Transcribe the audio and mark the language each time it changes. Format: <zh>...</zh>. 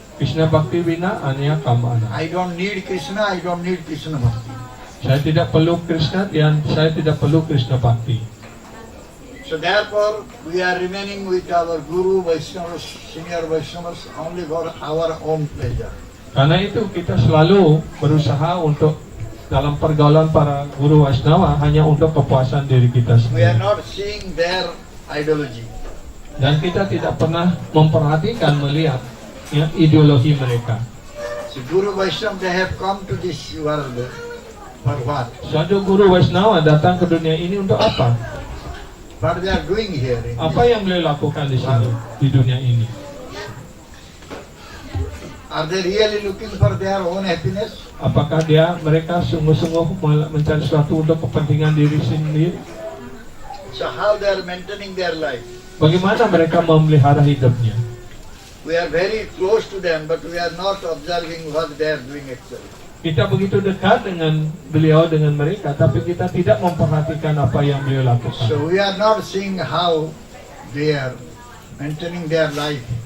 <sa>Krishna Bhakti Vina Anya Kamana.</sa> <en>I don't need Krishna, I don't need Krishna bhakti.</en> <id>Saya tidak perlu Krishna dan saya tidak perlu Krishna Bhakti.</id> <en>So therefore, we are remaining with our Guru, Vaishnavas, senior Vaishnavas, only for our own pleasure.</en> <id>Karena itu kita selalu berusaha untuk dalam pergaulan para guru Vaishnava hanya untuk kepuasan diri kita</id> <en>We are</en> <id>sendiri.</id> <en>not seeing their ideology.</en> <id>Dan kita tidak pernah memperhatikan melihat ya, ideologi mereka.</id> <en>So Guru Vaishnava, they have come to this world for what?</en> <id>Suatu guru Vaishnava datang ke dunia ini untuk apa?</id> <en>What they are doing here? In</en> <id>Apa yang beliau lakukan di sini, di dunia ini?</id> <en>Are they really looking for their own happiness?</en> <id>Apakah mereka sungguh-sungguh mencari sesuatu untuk kepentingan diri sendiri?</id> <en>So how they are maintaining their life?</en> <id>Bagaimana mereka memelihara hidupnya?</id> <en>We are very close to them, but we are not observing what they are doing actually.</en> <id>Kita begitu dekat dengan beliau, dengan mereka, tapi kita tidak memperhatikan apa yang beliau lakukan.</id> <en>So we are not seeing how they are maintaining their life.</en>